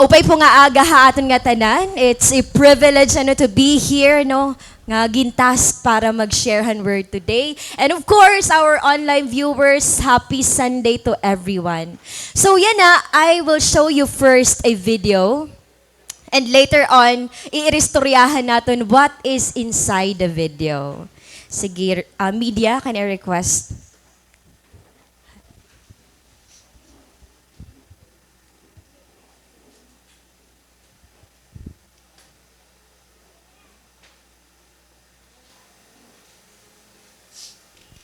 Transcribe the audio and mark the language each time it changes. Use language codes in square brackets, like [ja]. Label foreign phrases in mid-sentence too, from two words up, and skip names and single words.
[hil] Upay po nga aga ha aton nga tanan. [en] It's a privilege to be here [hil] no nga gintask para mag-sharehan [en] word today. And of course, our online viewers, happy Sunday to everyone. [tl] So yan na, [en] I will show you first a video. And later on, [tl] iiristoryahan natin [en] what is inside the video. Sige, media, can I request? 50